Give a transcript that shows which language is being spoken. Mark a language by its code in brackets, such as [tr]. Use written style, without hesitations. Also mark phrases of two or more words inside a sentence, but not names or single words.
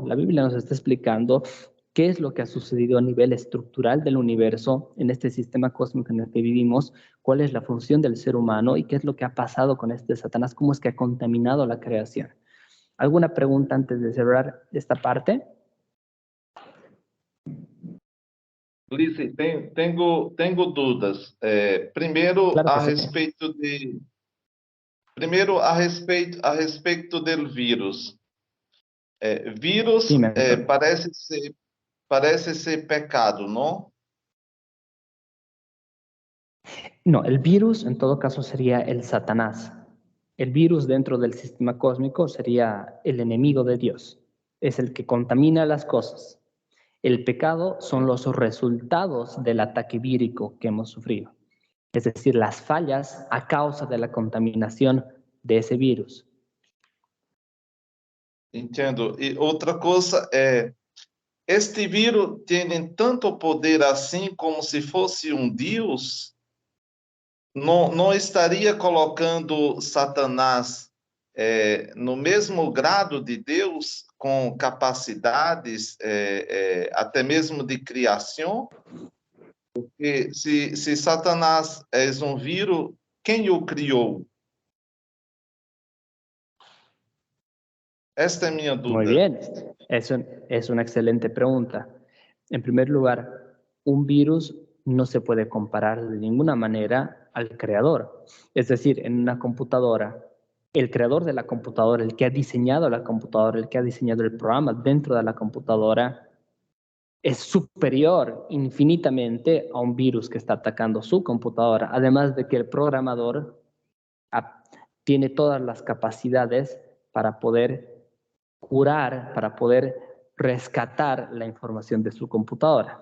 [es] La Biblia nos está explicando qué es lo que ha sucedido a nivel estructural del universo, en este sistema cósmico en el que vivimos, cuál es la función del ser humano y qué es lo que ha pasado con este Satanás, cómo es que ha contaminado la creación. ¿Alguna pregunta antes de cerrar esta parte? [pt] Ulisses, tenho dúvidas. Primeiro, [es] Claro que [pt] a [es] sí. [pt] respeito del vírus. Vírus [es] Sí, mentor. [pt] parece ser pecado, ¿no? [es] No, el virus en todo caso sería el Satanás. El virus dentro del sistema cósmico sería el enemigo de Dios. Es el que contamina las cosas. El pecado son los resultados del ataque vírico que hemos sufrido. Es decir, las fallas a causa de la contaminación de ese virus. [pt] Entendo. E outra coisa este vírus tem tanto poder assim como se fosse Deus? Não estaria colocando Satanás no mesmo grado de Deus, com capacidades até mesmo de criação? Porque se Satanás é vírus, quem o criou? Esta é minha [es] Muy [pt] dúvida. [es] bien, es una excelente pregunta. En primer lugar, un virus no se puede comparar de ninguna manera al creador. Es decir, en una computadora, el creador de la computadora, el que ha diseñado la computadora, el que ha diseñado el programa dentro de la computadora, es superior infinitamente a un virus que está atacando su computadora, además de que el programador tiene todas las capacidades para poder curar, para poder rescatar la información de su computadora.